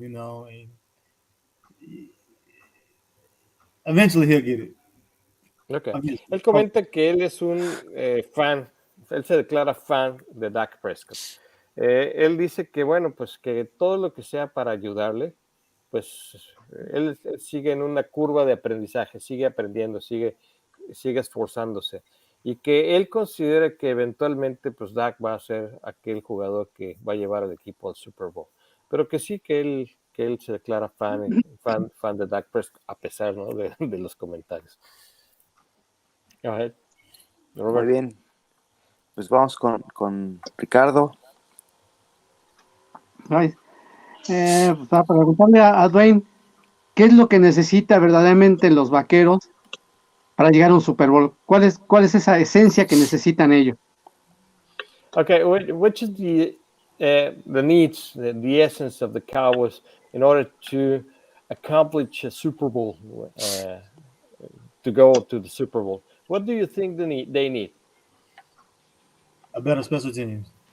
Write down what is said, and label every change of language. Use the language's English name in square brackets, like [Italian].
[English] And eventually he'll get it. Ok. Eventually. [Spanish] Él comenta que él es un fan, él se declara fan de Dak Prescott. Él dice que, bueno, pues que todo lo que sea para ayudarle, pues él sigue en una curva de aprendizaje, sigue aprendiendo, sigue esforzándose. Y que él considera que eventualmente, pues Dak va a ser aquel jugador que va a llevar al equipo al Super Bowl. Pero que sí que él se declara fan de Dak Prescott, a pesar, ¿no?, de los comentarios. [English] Go ahead, [Spanish] Muy [English] Robert. [Spanish] bien. Pues vamos con Ricardo. Ay, pues, para preguntarle a Dwayne, ¿qué es lo que necesita verdaderamente los vaqueros para llegar a un Super Bowl? ¿Cuál es esa esencia que necesitan ellos? [English] Okay, which is the needs, the essence of the Cowboys in order to accomplish a Super Bowl, to go to the Super Bowl? What do you think they need? A better special teams.